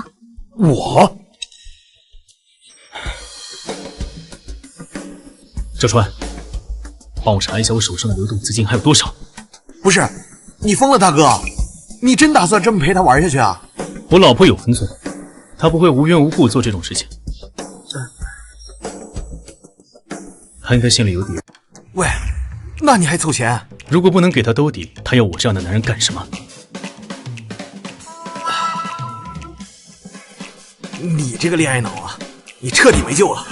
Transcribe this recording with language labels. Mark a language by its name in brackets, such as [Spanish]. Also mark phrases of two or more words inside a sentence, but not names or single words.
[Chinese] 我？小川，幫我查一下我手上的流動資金還有多少。不是，你瘋了大哥，你真打算這麼陪他玩下去啊？我老婆有分寸，她不會無緣無故做這種事情。她應該心裡有底。喂，那你還湊錢？如果不能給她兜底，她要我這樣的男人幹什麼？你這個戀愛腦啊，你徹底沒救了。